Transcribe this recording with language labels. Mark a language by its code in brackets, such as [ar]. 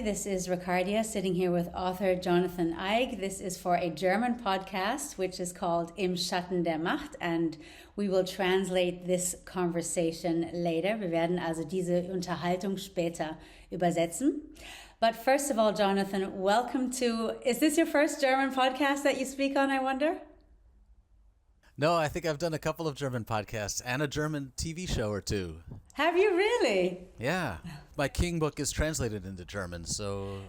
[en] This is Ricardia sitting here with author Jonathan Eig. This is for a German podcast, which is called Im Schatten der Macht, and we will translate this conversation later. [de] Wir werden also diese Unterhaltung später übersetzen. [en] But first of all, Jonathan, welcome to, is this your first German podcast that you speak on, I wonder? No, I think I've done a couple of German podcasts and a German TV show or two. Have you really? Yeah. My King book is translated into German, so